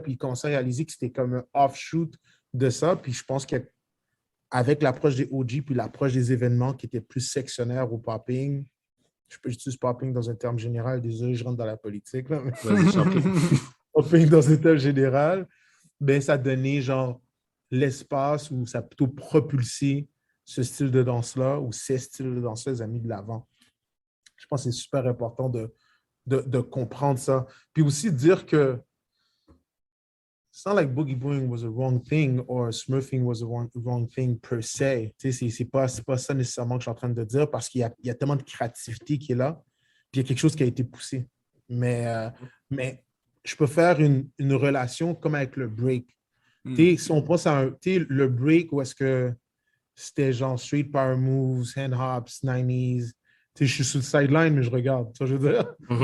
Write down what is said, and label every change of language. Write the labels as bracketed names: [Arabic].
[French] Puis ils commençaient à réaliser que c'était comme un offshoot de ça. Puis je pense qu'avec l'approche des OG puis l'approche des événements qui étaient plus sectionnaires au popping, j'utilise popping dans un terme général, désolé, je rentre dans la politique, là, mais popping dans un terme général, ben, ça donnait genre l'espace où ça a plutôt propulsé ce style de danse-là ou ces styles de danse-là, les a mis de l'avant. Je pense que c'est super important de comprendre ça. Puis aussi dire que [English] it's not like boogie boying was a wrong thing or smurfing was a wrong thing per se. [French] C'est pas ça nécessairement que je suis en train de dire parce qu'il y a tellement de créativité qui est là, puis il y a quelque chose qui a été poussé. Mais je peux faire une relation comme avec le break. Si on pense à le break où est-ce que c'était genre [English] street power moves, hand hops, [French] 90s, je suis sur le sideline, mais je regarde. Ça, je veux dire.